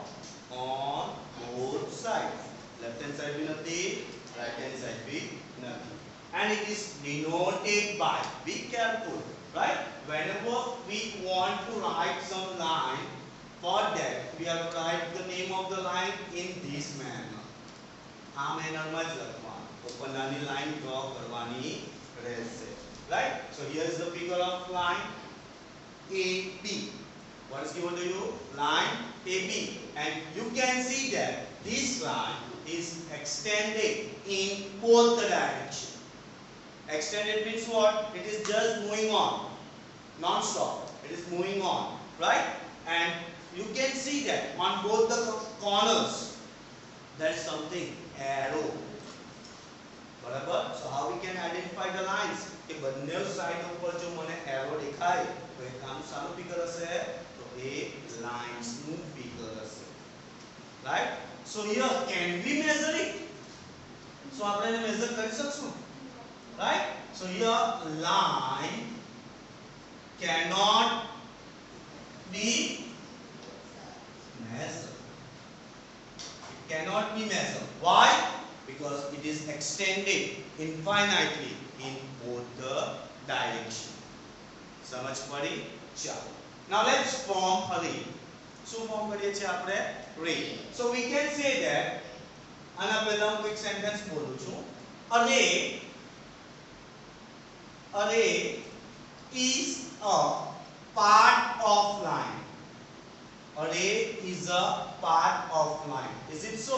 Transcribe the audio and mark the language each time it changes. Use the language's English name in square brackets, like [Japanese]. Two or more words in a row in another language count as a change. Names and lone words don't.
[English] On both sides. Left hand side भी નથી, right hand side भी નથી. And it is denoted by, be careful, right? Whenever we want to write some line, for that we have to write the name of the line in this manner. [Gujarati] આ manner માં જ લખવાનું. ઉપર નાની [English] line draw [Gujarati] કરવાની રહેશે. [English] Right? So here is the figure of line AB. What is given to you? Line AB. And you can see that this line is extended in both the directions. Extended means what? It is just moving on, non-stop. It is moving on, right? And you can see that on both the corners there is something arrow. [Gujarati] બરાબર? [English] So how we can identify the lines? [Gujarati] કે બંને સાઈડ ઉપર જો મને arrow દેખાય તો એ કામ સારું ફિગર હશે, તો એ લાઇન્સ નું ફિગર હશે. [English] Right? So here can we measure it? [Gujarati] So આપણે એને મેઝર કરી શકશું. [English] Right? So here line cannot be measured. It cannot be measured. Why? Because it is extended infinitely in both the directions. [Gujarati] સમજ પડી? ચાલો. [English] Now let's form a ring. [Gujarati] શું ફોર્મ કરીએ છીએ આપણે? [English] Ring. So we can say that, [Gujarati] આના પહેલા હું એક સેન્ટેન્સ બોલું છું. [English] Array is a part of line. Array is a part of line. Is it so?